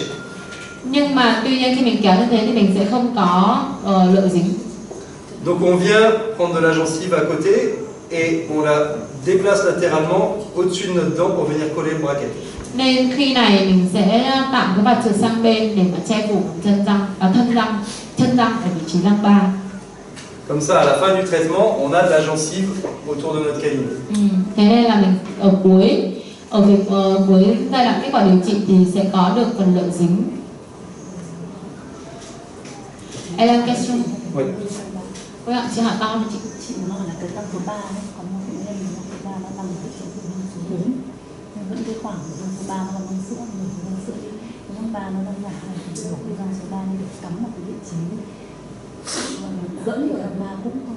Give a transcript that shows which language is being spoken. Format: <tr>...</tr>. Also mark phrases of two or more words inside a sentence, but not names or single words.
<vi>Nhưng mà tuy nhiên khi mình kéo như thế thì mình sẽ không có lợi dính.</vi> <fr>Donc on vient prendre de la gencive à côté et on la déplace latéralement au-dessus de notre dent pour venir coller le bracket.</fr> <vi>Nên khi này mình sẽ tạo cái vạt trượt sang bên để mà che phủ chân răng ở vị trí răng ba.</vi> <fr>Comme ça, à la fin du traitement, on a de la gencive autour de notre canine.</fr> <vi>Thế nên là mình ở cuối giai đoạn kết quả điều trị thì sẽ có được phần lợi dính.</vi> <fr>Elle a une question. Oui.</fr> <vi>Vâng ạ, chị hỏi to cho chị. Chị muốn hỏi là cái răng số 3 đấy, có một bệnh nhân răng số 3 nó nằm ở vị trí răng số 4, nhưng vẫn cái khoảng răng số 3 nó là răng sữa, mình răng sữa đi, cái răng 3 nó đang giả này thì đổ cái răng số 3 nó được cắm vào cái vị trí dẫn của răng 3 cũng không.</vi>